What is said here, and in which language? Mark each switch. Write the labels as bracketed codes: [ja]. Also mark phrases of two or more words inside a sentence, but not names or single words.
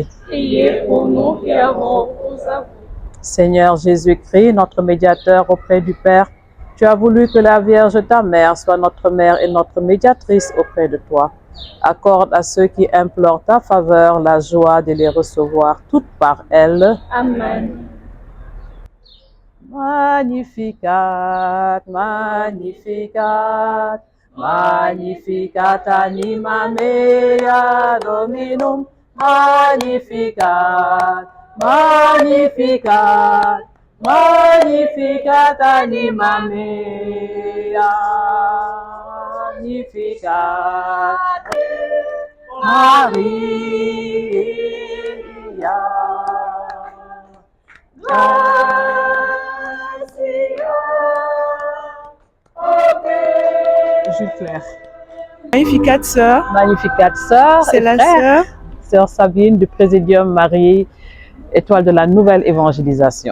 [fr] Priez pour nous qui avons recours à vous. Seigneur Jésus-Christ, notre médiateur auprès du Père, tu as voulu que la Vierge, ta mère, soit notre mère et notre médiatrice auprès de toi. Accorde à ceux qui implorent ta faveur la joie de les recevoir toutes par elle. Amen. [la] Magnificat, magnificat, magnificat anima mea Dominum, magnificat, magnificat, magnificat anima mea, magnificat Maria. [fr] Jules Claire. Magnificat sœur, Magnificat sœur. c'est et la frère. sœur. Sœur Sabine du Présidium Marie, étoile de la nouvelle évangélisation.